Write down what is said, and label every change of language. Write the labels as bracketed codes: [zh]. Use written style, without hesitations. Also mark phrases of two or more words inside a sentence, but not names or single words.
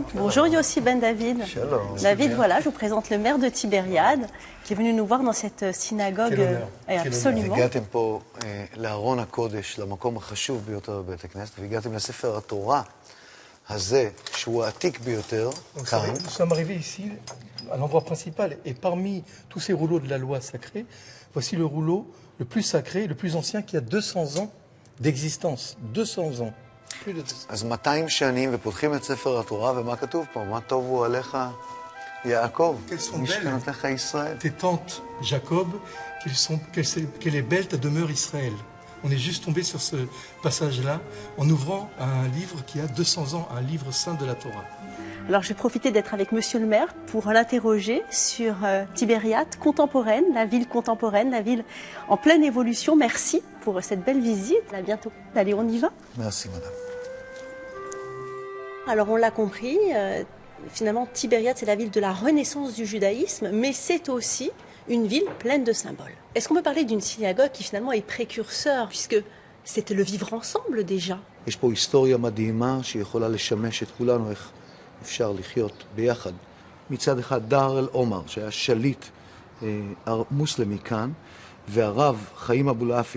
[fr] Bonjour Yossi Ben David. Shalom. David, voilà, je vous présente le maire de Tibériade qui est venu nous voir dans cette synagogue. Quel honneur. Absolument. [he] הגעתם פה לארון הקודש, למקום החשוב ביותר בבית הכנסת, והגעתם לספר התורה הזה, שהוא העתיק ביותר, כאן. [fr] Nous sommes arrivés ici, à l'endroit principal, et parmi tous ces rouleaux de la loi sacrée, voici le rouleau le plus sacré, le plus ancien, qui a 200 ans d'existence. 200 ans. Plus de 200. [he] אז 200 שנים, ופותחים את ספר התורה, ומה כתוב פה? מה טובו עליך יעקב, משכנותיך ישראל. [fr] Tes tantes, Jacob, qu'elle est belle ta demeure Israël. On est juste tombé sur ce passage-là en ouvrant un livre qui a 200 ans, un livre saint de la Torah. Alors je vais profiter d'être avec monsieur le maire pour l'interroger sur Tibériade contemporaine, la ville en pleine évolution. Merci pour cette belle visite. À bientôt. Allez, on y va. merci, madame. Alors on l'a compris, finalement Tibériade c'est la ville de la renaissance du judaïsme, mais c'est aussi une ville pleine de symboles. Est-ce qu'on peut parler d'une synagogue qui finalement est précurseur, puisque c'était le vivre ensemble déjà? [he] יש פה היסטוריה מדהימה שיכולה לשמש את כולנו איך אפשר לחיות ביחד. מצד אחד דאר אל עומר, שהיה שליט מוסלמי כאן, והרב חיים אבולעפיה.